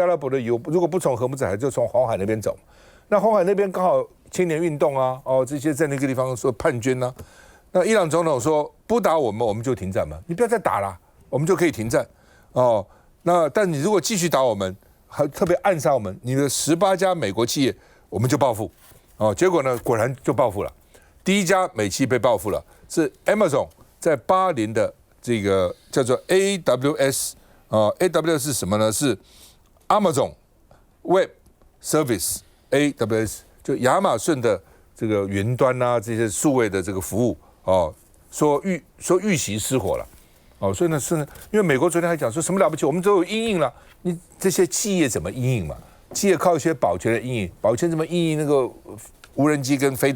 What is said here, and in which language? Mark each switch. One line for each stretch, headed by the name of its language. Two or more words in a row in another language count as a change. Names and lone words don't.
Chinese: 拉伯的油如果不從荷姆茲海，就從紅海那邊走，那紅海那邊剛好青年運動這些在那個地方說叛軍那伊朗總統說不打我們，我們就停戰嘛，你不要再打了，我們就可以停戰那但你如果繼續打我們，還特別暗殺我們，你的18家美國企業我們就報復結果呢，果然就報復了，第一家美企被報復了。是 Amazon 在巴林的這個叫做 AWS，AWS 是什麼呢？是 Amazon Web Service AWS，就亞馬遜的這個雲端這些數位的這個服務說遇襲失火了所以呢因為美國昨天還講說什麼了不起，我們都有因應了，你這些企業怎麼因應嘛？企業靠一些保全的因應，保全怎麼因應那個無人機跟飛彈？